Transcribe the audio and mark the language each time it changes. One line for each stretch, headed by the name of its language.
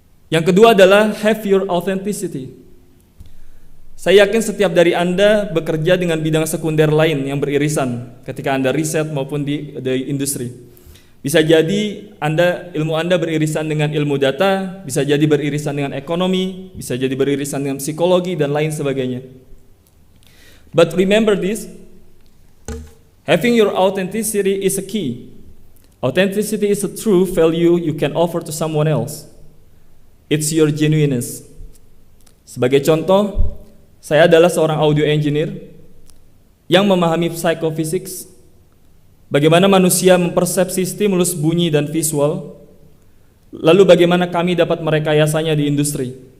Indonesian: Yang kedua adalah
English: have your authenticity.
Indonesian: Saya yakin setiap dari Anda bekerja dengan bidang sekunder lain yang beririsan ketika Anda riset maupun di industri. Bisa jadi ilmu Anda beririsan dengan ilmu data, bisa jadi beririsan dengan ekonomi, bisa jadi beririsan dengan psikologi dan lain sebagainya.
English: But remember this, having your authenticity is a key. Authenticity is a true value you can offer to someone else. It's your genuineness.
Indonesian: Sebagai contoh, saya adalah seorang audio engineer yang memahami psychophysics, bagaimana manusia mempersepsi stimulus bunyi dan visual, lalu bagaimana kami dapat merekayasanya di industri.